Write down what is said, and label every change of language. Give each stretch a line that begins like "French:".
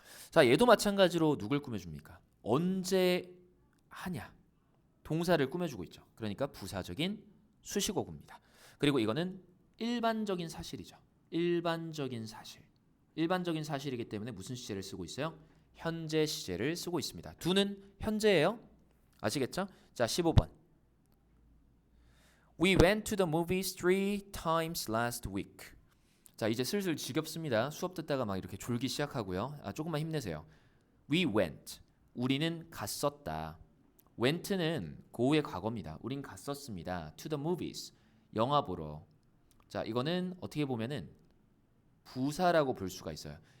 Korean: 자, 얘도 마찬가지로 누굴 꾸며줍니까? 언제 하냐? 동사를 꾸며주고 있죠. 그러니까 부사적인 수식어구입니다. 그리고 이거는 일반적인 사실이죠. 일반적인 사실. 일반적인 사실이기 때문에 무슨 시제를 쓰고 있어요? 현재 시제를 쓰고 있습니다. do는 현재예요. 아시겠죠? 자, 15번.
English: We went to the movies 3 times last week.
Korean: 자, 이제 슬슬 지겹습니다. 수업 듣다가 막 이렇게 졸기 시작하고요. 조금만 힘내세요.
English: We went.
Korean: 우리는 갔었다. went는 go의 과거입니다. 우린 갔었습니다. to the movies. 영화 보러. 자, 이거는 어떻게 보면은 부사라고 볼 수가 있어요.